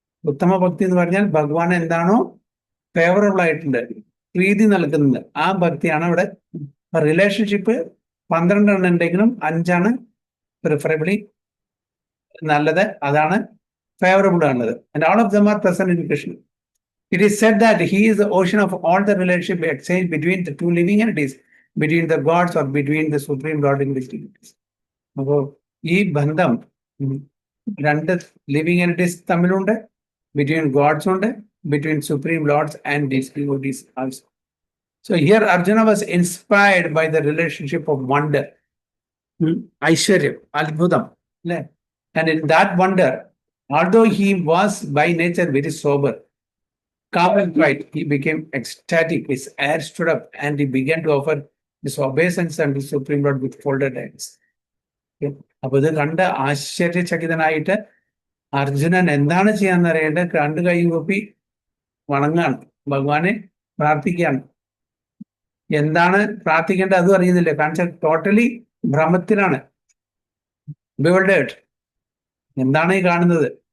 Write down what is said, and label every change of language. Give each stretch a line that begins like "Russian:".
Malayalam: ഉത്തമ ഭക്തി എന്ന് പറഞ്ഞാൽ ഭഗവാൻ എന്താണോ ഫേവറബിൾ ആയിട്ടുണ്ട്, പ്രീതി നൽകുന്നത്, ആ ഭക്തിയാണ് ഇവിടെ. റിലേഷൻഷിപ്പ് 12 എണ്ണം ഉണ്ടെങ്കിലും 5 പ്രിഫറബിളി നല്ലത്, അതാണ് ഫേവറബിൾ ആണത്.
English: And all of them are present in Krishna. It is said that he is the ocean of all the relationship exchange between the two living entities, between the gods or between the supreme lord and his deities.
Malayalam: അപ്പോൾ ഈ ബന്ധം രണ്ട് living entities തമ്മിലുണ്ട്,
English: between gods
Malayalam: ഉണ്ട്,
English: Between supreme lords and this devotees also. So here Arjuna was inspired by the relationship of wonder, Aishwaryam, Adbhutam. And in that wonder, although he was by nature very sober, calm and quiet, he became ecstatic. His hair stood up and he began to offer his obeisance unto Supreme Lord with folded hands.
Malayalam: അപ്പൊ ഇത് കണ്ട് ആശ്ചര്യചകിതനായിട്ട് അർജുനൻ എന്താണ് ചെയ്യാന്ന് അറിയേണ്ടത്? 2 കൈ കൂപ്പി വണങ്ങാണ്, ഭഗവാനെ പ്രാർത്ഥിക്കുകയാണ്. എന്താണ് പ്രാർത്ഥിക്കേണ്ടത് അതും അറിയുന്നില്ല, കാരണം ടോട്ടലി ഭ്രമത്തിലാണ്, ബിവൽഡേർഡ്. എന്താണ് ഈ കാണുന്നത്?